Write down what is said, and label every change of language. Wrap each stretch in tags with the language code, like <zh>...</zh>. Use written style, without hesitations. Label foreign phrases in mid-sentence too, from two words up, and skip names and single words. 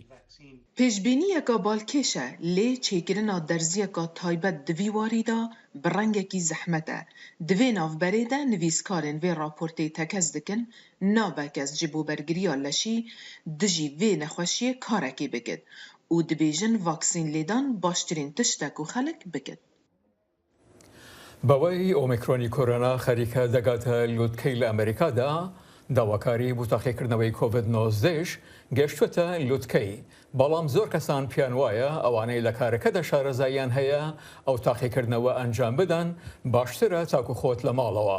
<ku>Pêşbîniyeka balkêş e lê çêkirina derziyeka taybet di vî warî da bi rengekî zehmet e. Di vê navberê de nivîskarên vê raportê tekez dikin nabe kes ji bo bergiriya leşî dijî vê nexweşiyê karekê bikit û dibêjin vaksîn lêdan baştirîn tiştek û xelek bikit.</ku> <ckb>بەوەی ئۆمیکرۆنی کۆرۆنا خەریکە دەگاتە لووتکەی لە ئەمریکادا داواکاری بۆ تاقیکردنەوەی کۆڤید-19 گەشتوەتە لووتکەی. بەڵام زۆر کەسان پیان وایە ئەوانەی لە کارەکەدا شارەزاییان هەیە ئەو تاقیکردنەوە ئەنجام بدەن باشترە تاکو خۆت لە ماڵەوە.</ckb>